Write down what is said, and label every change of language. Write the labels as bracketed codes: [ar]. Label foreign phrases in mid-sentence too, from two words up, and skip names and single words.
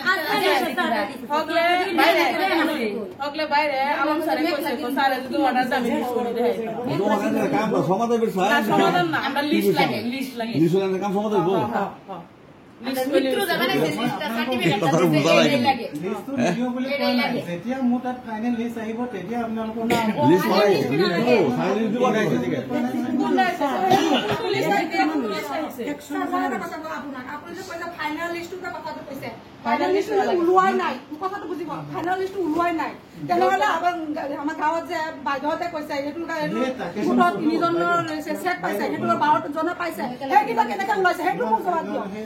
[bn] হগলে বাইরে আলম স্যার কইছে কোন স্যার যদি অর্ডার দাবি করে দেয় কাম সমাধান করে সমাধান না আমরা লিস্ট লাগে লিস্ট লাগে কাম সমাধান করব [as] যেতিয়া মোৰ তাত [en] final list [as] আহিব তেতিয়া আপোনালোকৰ ওলোৱাই নাই কথাটো বুজিব [en] final list [as] ওলোৱাই নাই তেনেহলে আমাৰ গাঁৱত যে বাইদেউহঁতে কৈছে সেইটো তিনিজনৰ চেক পাইছে সেইটো 12 জনে পাইছে সেই কিবা কেনেকে ওলাইছে সেইটো মোক জবাব দিয়ক